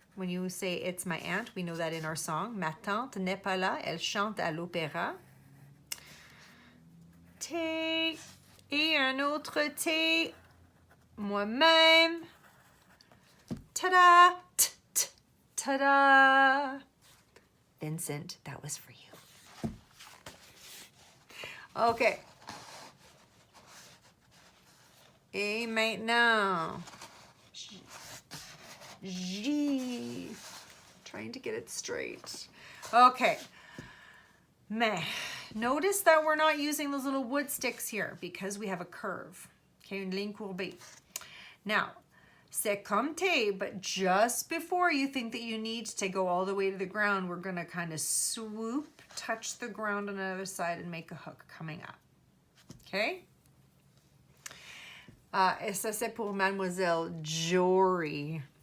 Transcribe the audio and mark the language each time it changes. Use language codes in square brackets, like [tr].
[en] When you say it's my aunt, we know that in our song. [fr] Ma tante n'est pas là, elle chante à l'opéra. T et un autre T, moi-même. Ta-da! Ta-da! [en] Vincent, that was for you. Okay. [fr] Et maintenant, J. [en] Trying to get it straight. Okay. Mais, notice that we're not using those little wood sticks here because we have a curve. Okay, [fr] une ligne courbée. [en] Now, [fr] c'est comme T, [en] but just before you think that you need to go all the way to the ground, we're going to kind of swoop, touch the ground on the other side, and make a hook coming up. Okay? [fr] Et ça, c'est pour Mademoiselle Jory.